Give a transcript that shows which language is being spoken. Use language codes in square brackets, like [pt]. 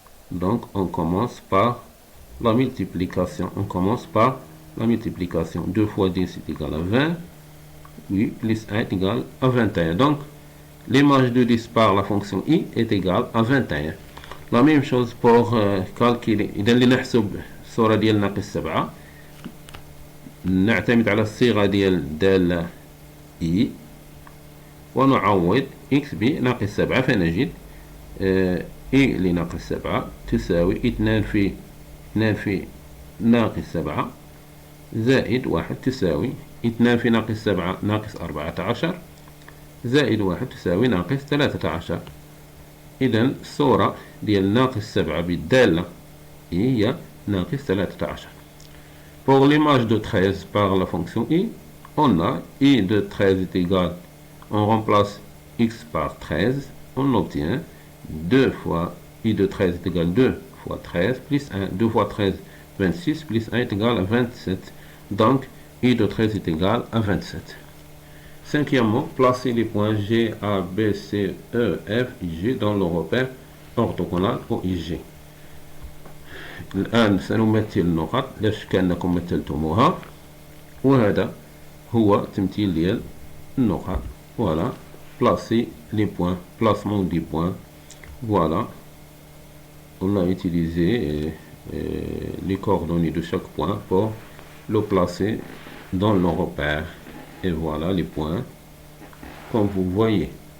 [fr] Donc on commence par la multiplication. 2 fois 10 est égal à 20. Oui, plus 1 est égal à 21. Donc l'image de 10 par la fonction I est égale à 21. La même chose pour calculer. [ar] إذا اللي نحسب الصورة ديال ناقص 7 نعتمد على الصيغة ديال الدالة I ونعوض x بناقص 7 فنجد I لناقص 7 تساوي 2 في ناقص 7 زائد 1 تساوي 2 في ناقص 7 ناقص 14 زائد 1 تساوي ناقص 13. إذا الصورة ديال ناقص 7 بالدالة هي ناقص 13. [fr] Pour l'image de 13 par la fonction I, on a I de 13 est égal, on remplace x par 13, on obtient 2 fois I de 13 est égal à 2 fois 13 plus 1, 2 fois 13, 26 plus 1 est égal à 27. Donc, I de 13 est égal à 27. Cinquièmement, placez les points G, A, B, C, E, F, G dans le repère orthogonal OIG. الآن سنمثل النقط لاش كأنكم مثلتموها وهذا هو تمثيل ديال النقط. Voilà, placer les points, placement des points. Voilà, on a utilisé les coordonnées de chaque point pour le placer dans le repère. Et voilà les points, comme vous voyez.